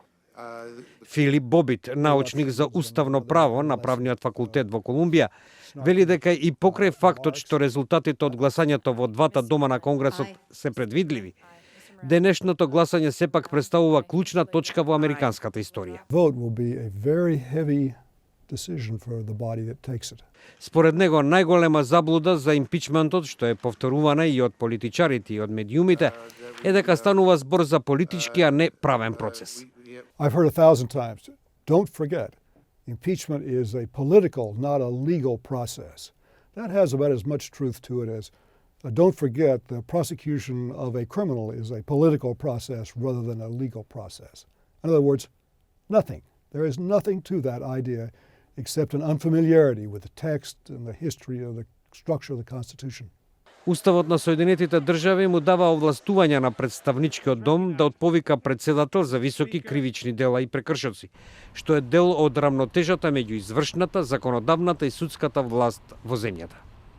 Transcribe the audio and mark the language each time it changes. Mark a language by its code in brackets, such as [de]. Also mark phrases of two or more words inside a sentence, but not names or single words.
[mk] Филип Бобит, научник за уставно право на правниот факултет во Колумбија, вели дека и покрај фактот што резултатите од гласањето во двата дома на Конгресот се предвидливи, денешното гласање сепак представува клучна точка во американската историја. Според него, најголема заблуда за импичментот, што е повторувана и од политичарите и од медиумите, е дека станува збор за политички, а не правен процес. [en] I've heard 1,000 times, don't forget, impeachment is a political, not a legal process. That has about as much truth to it as, don't forget, the prosecution of a criminal is a political process rather than a legal process. In other words, nothing. There is nothing to that idea except an unfamiliarity with the text and the history of the structure of the Constitution. [mk] Уставот на Соединетите држави му дава овластување на представничкиот дом да отповика председател за високи кривични дела и прекршоци, што е дел од рамнотежата меѓу извршната, законодавната и судската власт во земјата.